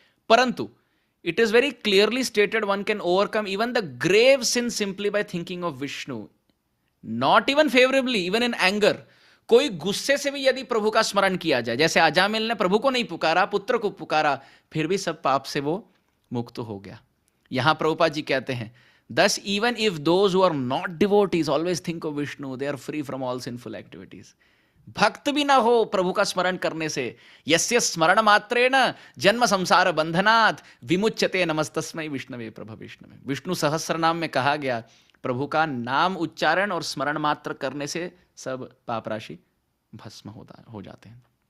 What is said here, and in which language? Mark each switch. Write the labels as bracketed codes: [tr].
[hi] परंतु [en] It is very clearly stated one can overcome even the grave sin simply by thinking of Vishnu, not even favourably, even in anger. [hi] कोई गुस्से से भी यदि प्रभु का स्मरण किया जाए, जैसे अजामिल ने प्रभु को नहीं पुकारा, पुत्र को पुकारा, फिर भी सब पाप से वो मुक्त हो गया। यहां प्रभुपाद जी कहते हैं [en] thus even if those who are not devotees always think of Vishnu, they are free from all sinful activities। [hi] भक्त भी ना हो प्रभु का स्मरण करने से, [sa] यस्य स्मरण मात्रेण जन्म संसार बंधनात् विमुच्यते नमस्तस्मै विष्णवे प्रभ विष्णवे। [hi] विष्णु सहस्र नाम में कहा गया प्रभु का नाम उच्चारण और स्मरण मात्र करने से सब पाप राशि भस्म हो जाते हैं।